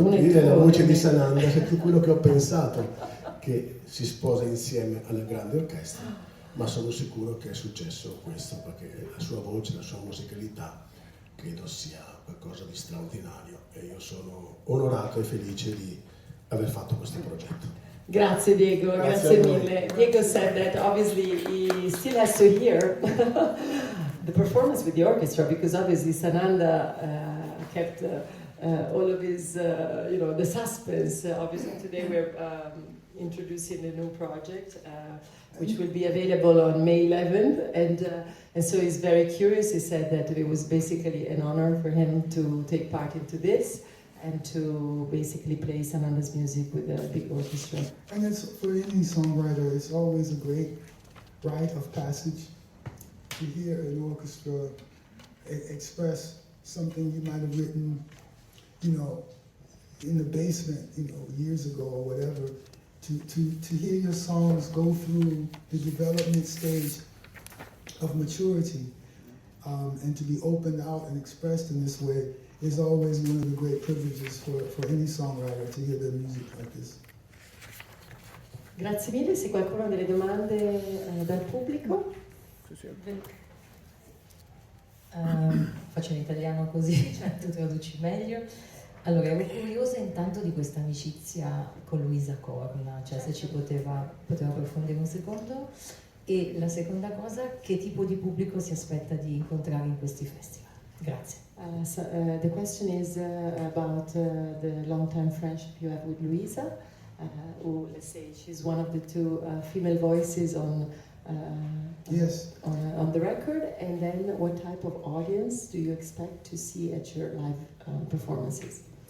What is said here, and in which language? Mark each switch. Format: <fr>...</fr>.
<it>Per capire la voce di Sananda, è tutto quello che ho pensato, che si sposa insieme alla grande orchestra, ma sono sicuro che è successo questo, perché la sua voce, la sua musicalità, credo sia qualcosa di straordinario, e io sono onorato e felice di aver fatto questo progetto. Grazie Diego, grazie mille.</it> <en>Diego said that obviously he still has to hear the performance with the orchestra, because obviously Sananda kept all of his, the suspense. Obviously today we're introducing the new project, which will be available on May 11th, and so he's very curious. He said that it was basically an honor for him to take part into this and to basically play Sananda's music with a big orchestra. And it's, for any songwriter, it's always a great rite of passage to hear an orchestra express something you might have written, in the basement, years ago or whatever. To hear your songs go through the development stage of maturity, and to be opened out and expressed in this way is always one of the great privileges for any songwriter, to hear their music like this.</en> <it>Grazie mille, se qualcuno ha delle domande dal pubblico. Faccio in italiano così tu traduci meglio. Allora, ero curiosa intanto di questa amicizia con Luisa Corna, cioè se ci poteva approfondire un secondo. E la seconda cosa, che tipo di pubblico si aspetta di incontrare in questi festival? Grazie.</it> <en>The question is about the long-time friendship you have with Luisa, who, let's say, she's one of the 2 female voices on Yes. on the record, and then what type of audience do you expect to see at your live performances?</en>